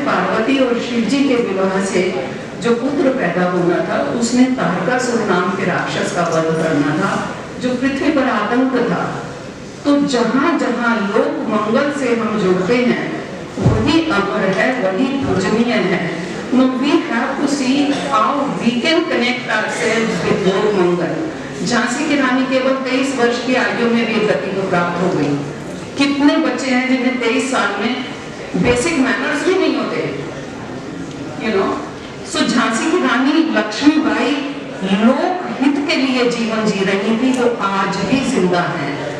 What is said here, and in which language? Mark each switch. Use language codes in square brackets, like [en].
[hi] पार्वती और शिव जी के विवाह से जो पुत्र पैदा होना था, उसने तारकासुर नाम के राक्षस का वध करना था जो पृथ्वी पर आतंक था। तो जहां जहां लोक मंगल से हम जुड़ते हैं वही अमर है, वही पूजनीय है। [en] No, we have to see how we can connect ourselves with lok mangal. [hi] झांसी की रानी केवल 23 वर्ष की आयु में वीर गति को प्राप्त हो गई। कितने बच्चे हैं जिन्हें 23 साल में बेसिक मैनर्स भी नहीं होते, [en] you know? [hi] So झांसी की रानी लक्ष्मीबाई लोक हित के लिए जीवन जी रही थी, वो आज भी जिंदा है।